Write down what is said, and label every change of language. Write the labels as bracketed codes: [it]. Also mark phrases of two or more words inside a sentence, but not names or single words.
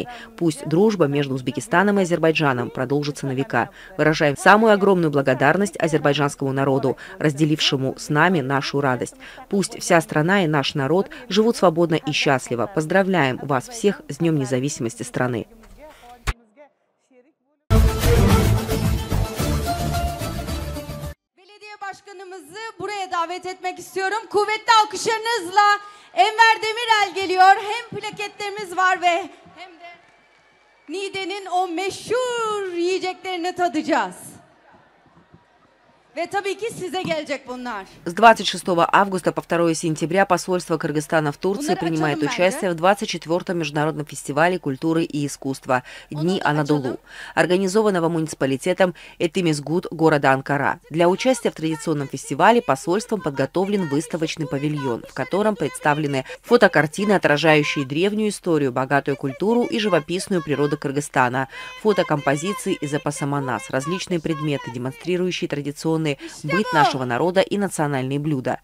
[ru] Пусть дружба между Узбекистаном и Азербайджаном продолжится на века. Выражаем самую огромную благодарность азербайджанскому народу, разделившему с нами нашу радость. Пусть вся страна и наш народ живут свободно и счастливо. Поздравляем вас всех с Днем независимости страны. [tr] Belediye başkanımızı buraya davet etmek istiyorum. Kuvvetli alkışlarınızla Enver Demirel geliyor. Hem plaketlerimiz var ve hem de Niğde'nin o meşhur yiyeceklerini tadacağız. Ve tabii ki size gelecek bunlar. [ru] С 26 августа по 2 сентября посольство Кыргызстана в Турции принимает участие в 24-м международном фестивале культуры и искусства «Дни Анадолу», организованного муниципалитетом Этимизгут города Анкара. Для участия в традиционном фестивале посольством подготовлен выставочный павильон, в котором представлены фотокартины, отражающие древнюю историю, богатую культуру и живописную природу Кыргызстана, фотокомпозиции из эпоса Манас, различные предметы, демонстрирующие традиционные быт нашего народа и национальные блюда.